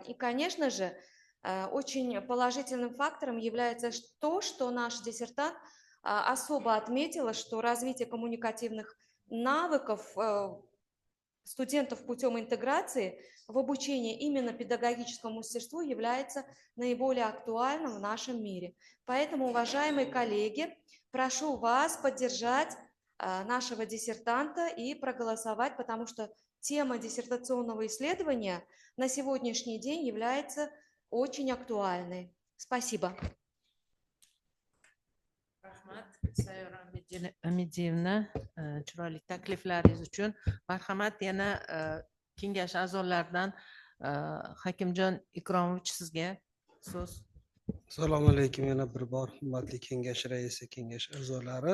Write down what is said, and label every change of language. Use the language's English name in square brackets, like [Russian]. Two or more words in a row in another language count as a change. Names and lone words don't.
[Russian] И, конечно же, очень положительным фактором является то, что наш диссертант особо отметила, что развитие коммуникативных навыков студентов путем интеграции в обучении именно педагогическому мастерству является наиболее актуальным в нашем мире. Поэтому, уважаемые коллеги, прошу вас поддержать нашего диссертанта и проголосовать, потому что тема диссертационного исследования на сегодняшний день является очень актуальной. Спасибо. [Uzbek] Rahmat, Sayyora Amidiyevna, chiroyli takliflaringiz uchun. Marhamat, yana kengash a'zolaridan Hakimjon Ikromovich, sizga so'z. Assalomu alaykum, yana bir bor hurmatli kengash raisi, kengash a'zolari.